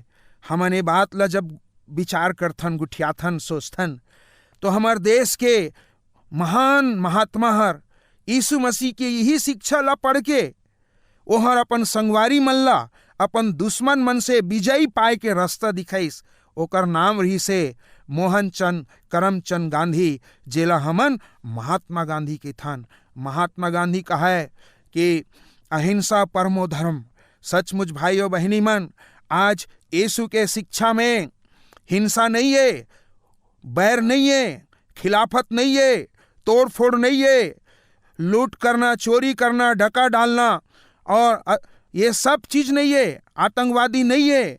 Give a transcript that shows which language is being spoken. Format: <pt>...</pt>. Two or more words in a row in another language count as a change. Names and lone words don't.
<hne>हमन ये बात ला जब विचार करथन, गुठियाथन, सोचथन तो हमार देश के महान महात्मा हर यीशु मसीह के यही शिक्षा ला पढ़ के ओहर अपन संगवारी मन ला अपन दुश्मन मन से विजयी पाए के रास्ता दिखाइस। ओकर नाम रही से मोहनचंद करमचंद गांधी, जेला हमन महात्मा गांधी के थान। महात्मा गांधी कहा है कि</hne> <sa>अहिंसा परमो धर्म।</sa> <hne>सचमुच भाइयों बहनी मन, आज यीशु के शिक्षा में हिंसा नहीं है, बैर नहीं है, खिलाफत नहीं है, तोड़ फोड़ नहीं है, लूट करना, चोरी करना, डका डालना और ये सब चीज नहीं है, आतंकवादी नहीं है।</hne>